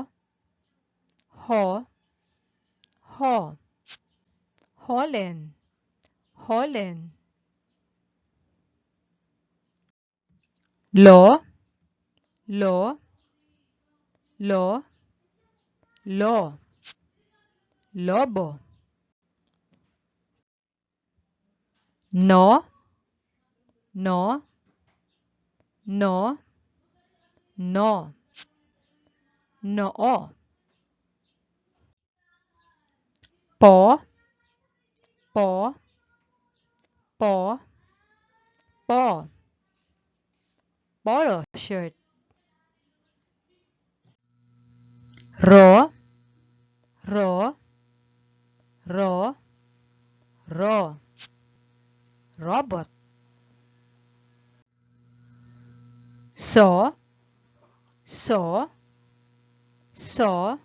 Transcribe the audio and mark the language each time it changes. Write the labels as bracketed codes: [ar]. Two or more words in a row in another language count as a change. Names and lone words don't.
[en] Ho. Ho. Holen. Holen. Lo. Lo. Lo. Lo. Lobo. No. No. No. No. Noo. Po. Po. Po. Po. Polo shirt. Ro. Ro. Ro. Ro. Robot. So. So. So.